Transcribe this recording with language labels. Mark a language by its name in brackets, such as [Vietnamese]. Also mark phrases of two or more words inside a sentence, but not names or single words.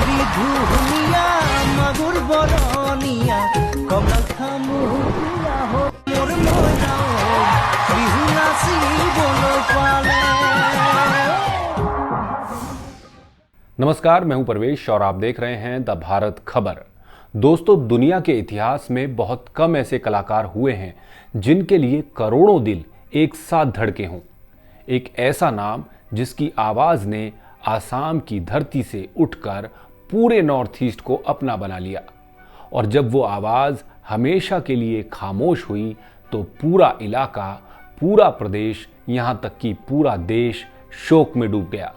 [Assamese] ঘুহুনিয়া মাগুর বরনিয়া কমলা খামুয়া হো মোর ময়নাও বিহু নাচিবলৈ পালে। [Hindi] नमस्कार, मैं हूं परवेश और आप देख रहे हैं द भारत खबर। दोस्तों, दुनिया के इतिहास में बहुत कम ऐसे कलाकार हुए हैं जिनके लिए करोड़ों दिल एक साथ धड़के हों। एक ऐसा नाम जिसकी आवाज ने आसाम की धरती से उठकर पूरे नॉर्थ ईस्ट को अपना बना लिया, और जब वो आवाज हमेशा के लिए खामोश हुई तो पूरा इलाका, पूरा प्रदेश, यहां तक कि पूरा देश शोक में डूब गया।